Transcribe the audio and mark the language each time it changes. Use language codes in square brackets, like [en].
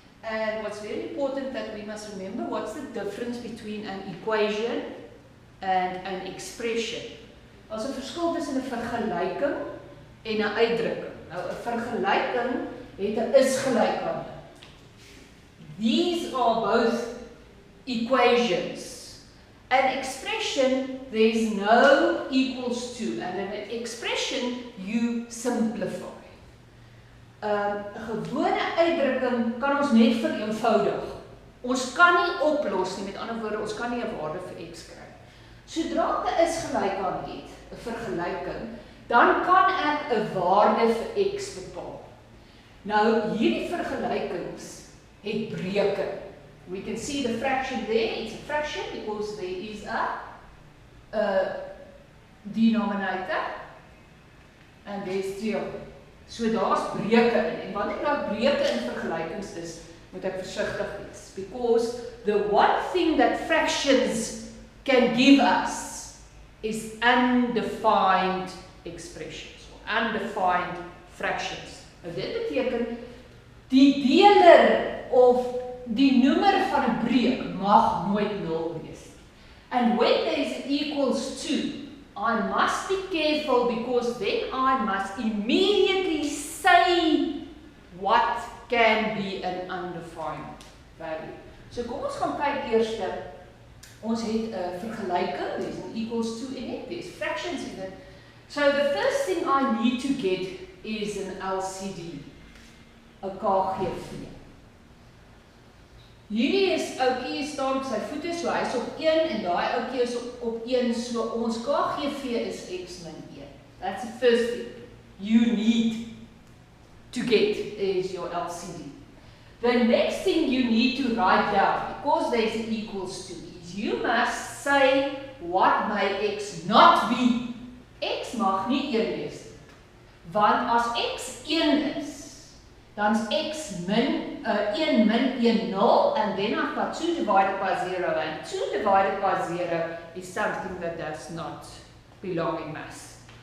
[en] And what's very important that we must remember, what's the difference between an equation and an expression? [af] Daar's 'n verskil tussen 'n vergelyking en 'n uitdrukking. Nou 'n vergelyking het 'n is gelyk aan. [en] These are both equations. An expression, there is no equals to, and in an expression you simplify. [af] 'n gewone uitdrukking kan ons net vereenvoudig. Ons kan nie oplos nie, met ander woorde, ons kan nie 'n waarde vir x kry. Sodra ek 'n is gelyk aan het, 'n vergelyking, dan kan ek 'n waarde vir x bepaal. Nou, hierdie vergelykings het breuke. [en] We can see the fraction there, it's a fraction because there is a denominator and there's 3 of them. [af] So daar's breuke in. En wanneer daar breuke in vergelykings is, moet ek versigtig wees. [en] Because the one thing that fractions can give us is undefined expressions, or undefined fractions. [af] Nou dit beteken, die deler of die noemer van 'n breuk mag nooit 0 wees. [en] And when there is equals to, I must be careful because then I must immediately say what can be an undefined value. [af] So kom ons gaan kyk eers. Ons het 'n vergelyking, [en] there's an equals to in it, [af] there's fractions in it. [en] So the first thing I need to get is an LCD, 'n KGV. [af] Hierdie is ouetjie staan op sy voete, so hy's op 1 en daai ouetjie is op 1, so ons KGV is x min 1. [en] That's the first thing you need to get is your LCD. The next thing you need to write down, because there's an equals to, is you must say what may x not be. [af] X mag nie 1 wees, want as x 1 is, dan is x min 1 min 1 0, [en] and then I've got 2 divided by 0, and 2 divided by 0 is something that does not belong in maths.